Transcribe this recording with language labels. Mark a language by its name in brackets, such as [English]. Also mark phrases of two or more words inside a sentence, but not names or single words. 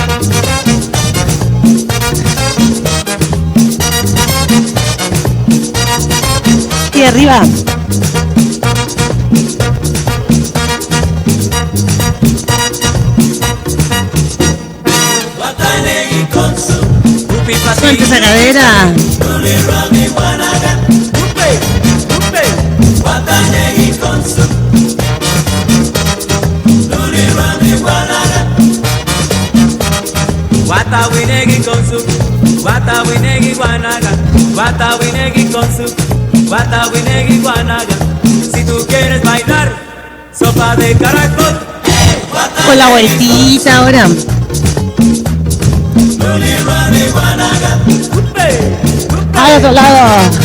[Spanish] Y arriba. Suelta esa cadera. [Garifuna] Wata winegi konsu, wata winegi guanaga, wata winegi konsu, wata winegi guanaga. [Spanish] Si tú quieres bailar, sopa de caracol. Con la vueltita ahora. Al otro lado.